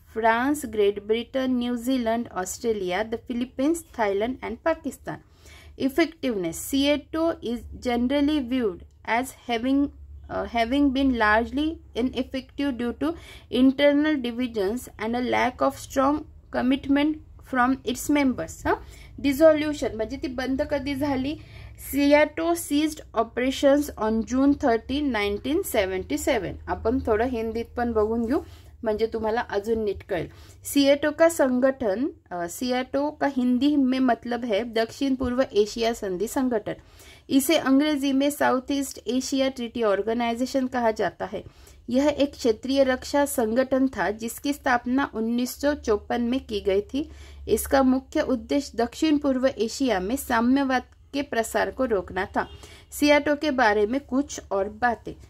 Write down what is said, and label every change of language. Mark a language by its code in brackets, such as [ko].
[en] France, Great Britain, New Zealand, Australia, the Philippines, Thailand and Pakistan. Effectiveness. SEATO is generally viewed as having been largely ineffective due to internal divisions and a lack of strong commitment from its members. [mr] Dissolution म्हणजे ती बंद कधी झाली? [en] SEATO ceased operations on June 30, 1977. [mr] आपण थोडं हिंदीत पण बघून घेऊ म्हणजे तुम्हाला अजून नीट कळेल. [hi] SEATO का संगठन, SEATO का हिंदी में मतलब है दक्षिण पूर्व एशिया संधि संगठन. इसे अंग्रेजी में south east Asia treaty organisation कहा जाता है. यह एक क्षेत्रीय रक्षा संगठन था जिसकी स्थापना 1954 में की गई थी. इसका मुख्य उद्देश्य दक्षिण पूर्व एशिया में साम्यवाद के प्रसार को रोकना था. SEATO के बारे में कुछ और बातें.